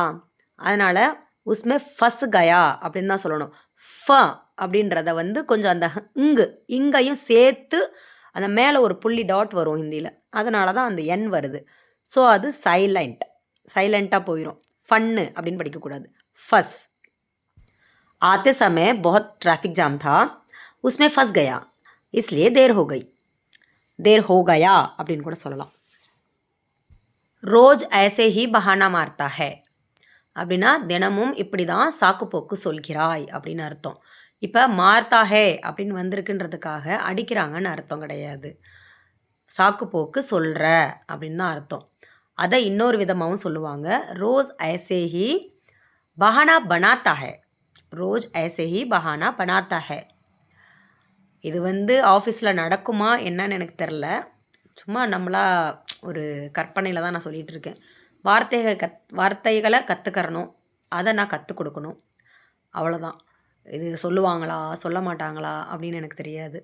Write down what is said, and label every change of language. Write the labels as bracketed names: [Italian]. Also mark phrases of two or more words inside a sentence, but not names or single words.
[Tamil] அதனால் [Hindi] उसमें फंस गया [Tamil] அப்படின்னு தான் சொல்லணும். ஃப அப்படின்றத கொஞ்சம் அந்த இங்கையும் சேர்த்து அந்த மேலே ஒரு புள்ளி டாட் வரும் ஹிந்தியில், அதனால தான் அந்த என் வருது. ஸோ அது சைலண்ட்டாக போயிடும். ஃபன்னு அப்படின்னு படிக்கக்கூடாது. ஃபஸ். [Hindi] आते समय बहुत ट्रैफिक जाम था, उसमें फंस गया, इसलिए देर हो गई. देर हो गया [Tamil] அப்படின்னு கூட சொல்லலாம். ரோஜ் [Hindi] ऐसे ही बहाना मारता है [Tamil] அப்படின்னா தினமும் இப்படி தான் சாக்குப்போக்கு சொல்கிறாய் அப்படின்னு அர்த்தம். இப்போ [Hindi] मारता है [Tamil] அப்படின்னு வந்திருக்குன்றதுக்காக அடிக்கிறாங்கன்னு அர்த்தம் கிடையாது. சாக்குப்போக்கு சொல்கிற அப்படின்னு தான் அர்த்தம். அதை இன்னொரு விதமாகவும் சொல்லுவாங்க. ரோஸ் [Hindi] ऐसे ही बहाना बनाता है, [Tamil] ரோஜ் [Hindi] ऐसे ही बहाना बनाता है. [Tamil] இது ஆஃபீஸில் நடக்குமா என்னன்னு எனக்கு தெரில. சும்மா நம்மளா ஒரு கற்பனையில் தான் நான் சொல்லிகிட்டு இருக்கேன். வார்த்தைகளை கற்றுக்கறணும், அதை நான் கற்றுக் கொடுக்கணும், அவ்வளோதான். இது சொல்லுவாங்களா சொல்ல மாட்டாங்களா அப்படின்னு எனக்கு தெரியாது.